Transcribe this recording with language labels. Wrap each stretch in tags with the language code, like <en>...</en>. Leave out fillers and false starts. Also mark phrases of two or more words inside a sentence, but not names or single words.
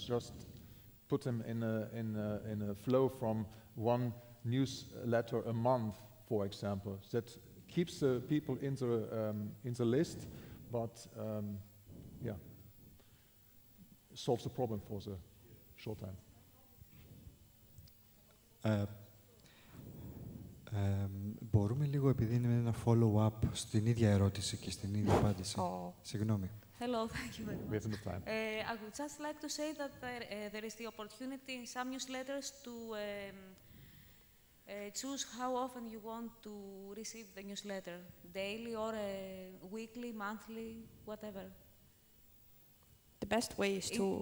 <en>Just put them in a flow from one newsletter a month, for example. That keeps the people in the list, but solves the problem for the short time.</en> <el>Μπορούμε λίγο, επειδή είναι ένα follow-up στην ίδια ερώτηση και στην ίδια απάντηση. Συγγνώμη.</el> <en>Hello, thank you very much. We have enough time. I would just like to say that there is the opportunity in some newsletters to choose how often you want to receive the newsletter, daily or weekly, monthly, whatever. The best way is to...</en>